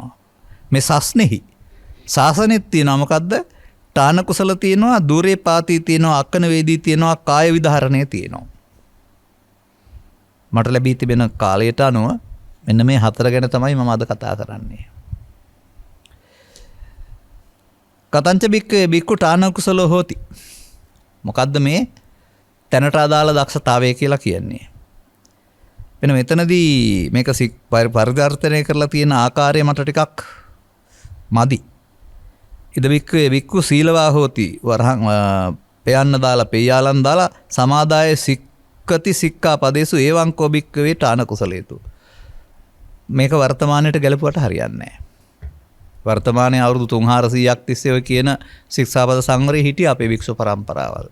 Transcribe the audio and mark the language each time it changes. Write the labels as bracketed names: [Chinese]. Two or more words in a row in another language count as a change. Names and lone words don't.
[Sinhala] මේ සස්නෙහි ශාසනෙත් තියෙනවා මොකද්ද? [Pali] තාන කුසල [Sinhala] තියෙනවා, දුරේ පාති තියෙනවා, [Pali] අක්කන වේදී [Sinhala] තියෙනවා, කාය විධාරණය තියෙනවා. මට ලැබී තිබෙන කාලයට අනුව මෙන්න මේ හතර ගැන තමයි මම අද කතා කරන්නේ. [Pali] කතංච බික්කු තාන කුසලෝ හෝති. [Sinhala] මොකද්ද මේ තැනට අදාළ දක්ෂතාවය කියලා කියන්නේ? වෙන මෙතනදී මේක පරිවර්තනය කරලා තියෙන ආකාරය මට ටිකක් මදි. [Pali] ඉද බික්කු සීලවා හෝති [Sinhala] වරහන් පයන්න දාලා පෙයාලන් දාලා [Pali] සමාදාය සික්කති සික්කා පදේසු ඒවං කෝ බික්කවේ තාන කුසලේතු. [Sinhala] මේක වර්තමානයට ගැලපුවට හරියන්නේ නැහැ. වර්තමානයේ අවුරුදු 300ක් තිස්සේ ඔය කියන ශික්ෂාපද සංවරේ හිටිය අපේ භික්ෂු පරම්පරාවල්.